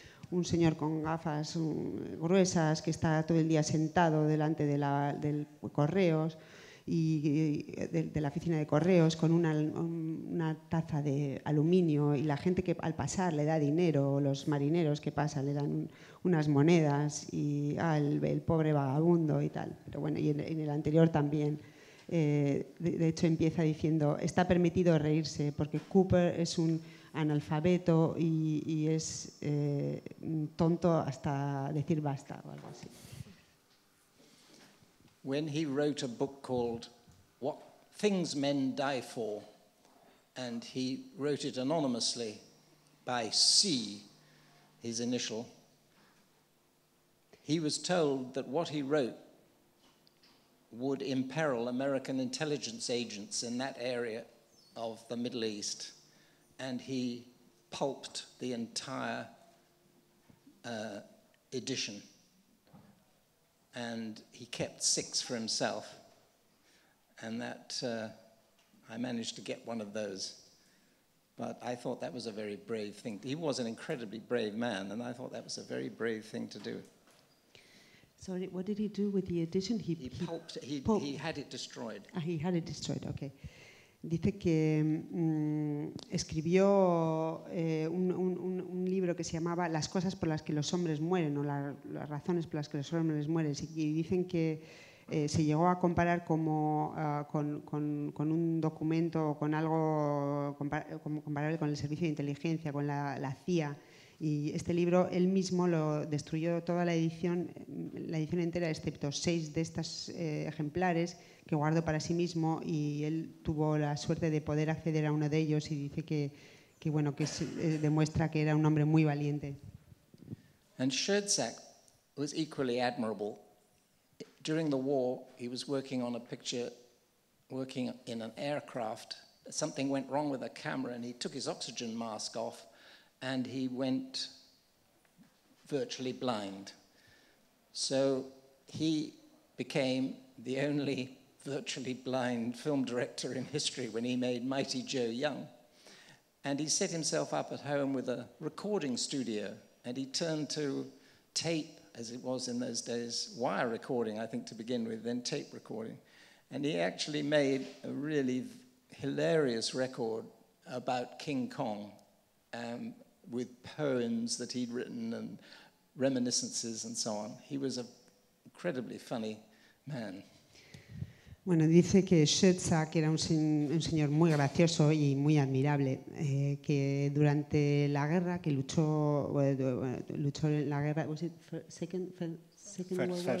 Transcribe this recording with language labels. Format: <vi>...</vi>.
<es>un señor con gafas gruesas que está todo el día sentado delante del correos y de la oficina de correos con una taza de aluminio, y la gente que al pasar le da dinero, los marineros que pasan le dan unas monedas, y el pobre vagabundo y tal. Pero bueno, y en el anterior también. De hecho empieza diciendo, está permitido reírse porque Cooper es un analfabeto y es tonto hasta decir basta o algo así.</es> <en>When he wrote a book called What Things Men Die For, and he wrote it anonymously by C, his initial, he was told that what he wrote would imperil American intelligence agents in that area of the Middle East. And he pulped the entire edition. And he kept 6 for himself. And that, I managed to get one of those. But I thought that was a very brave thing. He was an incredibly brave man, and I thought that was a very brave thing to do. Sorry, what did he do with the edition? He pulped, he had it destroyed. He had it destroyed, okay.</en> <es>Dice que escribió un libro que se llamaba Las cosas por las que los hombres mueren, o las razones por las que los hombres mueren, y dicen que se llegó a comparar con un documento, con algo comparable con el servicio de inteligencia, con la CIA. Y este libro él mismo lo destruyó toda la edición entera, excepto 6 de estos ejemplares que guardó para sí mismo, y él tuvo la suerte de poder acceder a uno de ellos, y dice que demuestra que era un hombre muy valiente.</es> <en>And Schoedsack was equally admirable. During the war, he was working on a picture, working in an aircraft. Something went wrong with the camera, and he took his oxygen mask off, and he went virtually blind. So he became the only virtually blind film director in history when he made Mighty Joe Young. And he set himself up at home with a recording studio, and he turned to tape, as it was in those days, wire recording, I think, to begin with, then tape recording. And he actually made a really hilarious record about King Kong, with poems that he'd written and reminiscences and so on. He was an incredibly funny man.</en> <es>Bueno, dice que Schoedsack era un señor muy gracioso y muy admirable, que durante la guerra, que luchó en la guerra,</es> <en>was it second World War?</en>